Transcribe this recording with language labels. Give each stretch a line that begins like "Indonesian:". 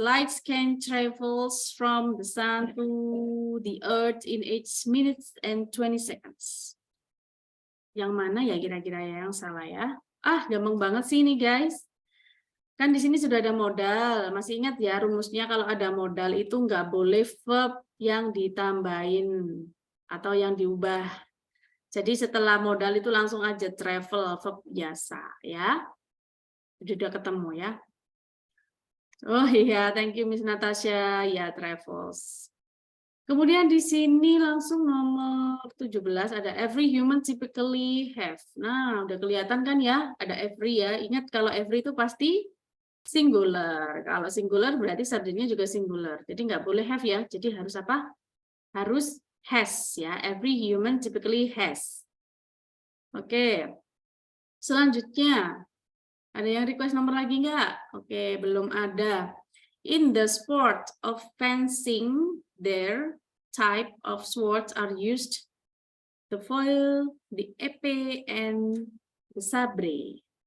English: Light can travels from the sun to the earth in 8 minutes and 20 seconds.
Indonesian: Yang mana ya kira-kira yang salah ya? Ah, gampang banget sih ini, guys. Kan di sini sudah ada modal. Masih ingat ya rumusnya kalau ada modal itu nggak boleh verb yang ditambahin atau yang diubah. Jadi setelah modal itu langsung aja travel, verb biasa ya. Sudah ketemu ya. Oh iya,
English: thank you
Indonesian: Miss Natasha. Ya, travels. Kemudian di sini langsung nomor 17 ada
English: every human typically have.
Indonesian: Nah, udah kelihatan kan ya, ada every ya. Ingat kalau every itu pasti singular. Kalau singular berarti subjeknya juga singular. Jadi nggak boleh have ya. Jadi harus apa? Harus has ya.
English: Every human typically has.
Indonesian: Oke. Selanjutnya, ada yang request nomor lagi nggak? Oke, belum ada.
English: In the sport of fencing, their type of swords are used: the foil, the épée, and the sabre.